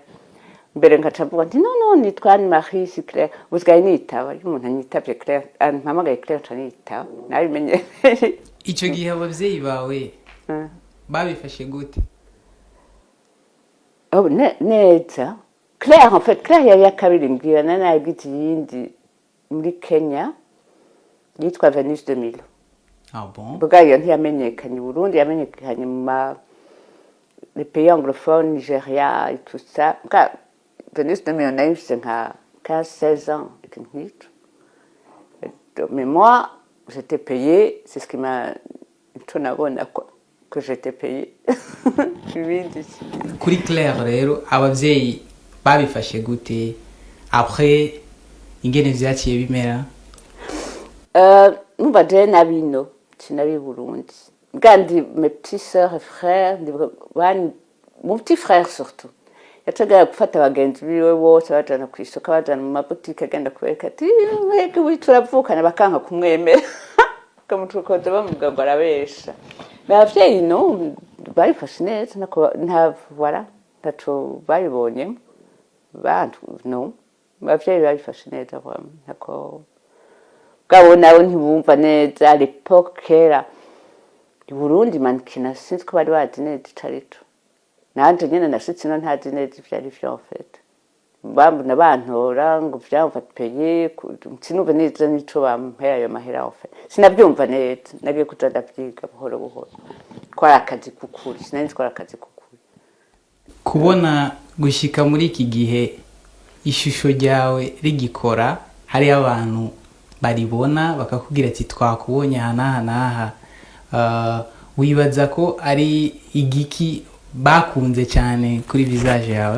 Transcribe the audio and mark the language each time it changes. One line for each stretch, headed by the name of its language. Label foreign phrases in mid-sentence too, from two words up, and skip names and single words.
Rundi: Mbere nkaca mvuga nti no nitwa Anne-Marie si Claire, usigaye nitaba, iyo umuntu anyitavye Claire, mpamagaye Claire nca nitaba, nabimenye. Ico gihe abavyeyi bawe babifashe gute? Oh neza. Claire,
French: en fait,
Rundi: Claire yari yakabiri mbwira nanagize yindi muri Kenya yitwa Venus 2000.
French: Ah bon?
Rundi: Bwayo ntiyamenyekanye i Burundi, yamenyekanye mu
French: les pays anglophones, Nigeria et tout ça.
Rundi: Venus 2000
French: on a eu
Rundi: nka 15-16 ans ikintu nk'ico.
French: Mais moi, j'étais payée, c'est ce qui m'a
Rundi: ico nabona
French: quoi. que j'étais payée.
Rundi: Ibindi si. kuri Claire rero abavyeyi babifashe gute après ingene vyaciye bimera? Numva je nabino sinari Burundi.
French: Gandi mes petites sœurs et frères, mon petit frère surtout.
Rundi: Yacaga gufata abagenzi biwe bose bajana ku isoko bajana mu mabutike agenda kubereka ati mwebwe buri turavukana bakanka kumwemera kamutukoze bamuvuga ngo arabesha. Abavyeyi no barifashe neza nta voilà ntaco babibonye bantu no abavyeyi barifashe neza ntako bwabo nawe ntibumva neza
French: à l'époque
Rundi: kera i Burundi mankina sinzi ko bari bazi neza icarito nanje nyene nashitse no ntazi neza ivyari vyo
French: en fait
Rundi: bambona bantora ngo vyamfata peye sinumva neza nico bampera ayo mahera
French: en fait
Rundi: sinavyumva neza nagiye kuja ndavyiga buhoro buhoro kwari akazi kukuri sinari twara akazi kukuri Kubona gushika muri iki gihe ishusho ryawe rigikora hari abantu baribona bakakubwira ati twakubonye aha n'aha wibaza ko ari igiki bakunze cyane kuri visage yawe?